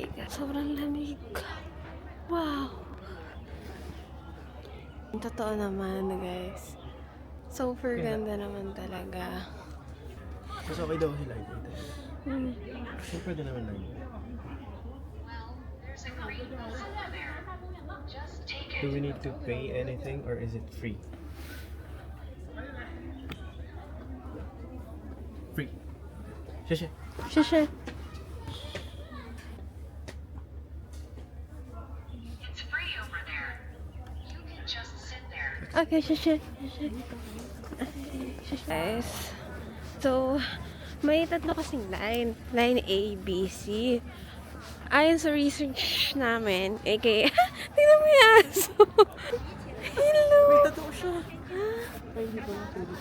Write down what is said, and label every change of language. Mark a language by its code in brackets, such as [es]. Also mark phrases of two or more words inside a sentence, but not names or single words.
[tl] Sobrang lamig. Wow! Totoo naman, guys. Super ganda naman talaga. Mas okay daw sila dito. Hmm. So, pwede naman lang. [en] Do we need to pay anything or is it free? Free. [zh] 谢谢。谢谢。 [en] It's free over there. You can just sit there. [tl] Okay, 谢谢。Guys, so, may tatlo kasing line. [en] Line A, B, C. [tl] Ayon sa research namin, aka, tingnan mo yung aso. Hello. May tattoo siya. Ay, hindi ko lang pwede.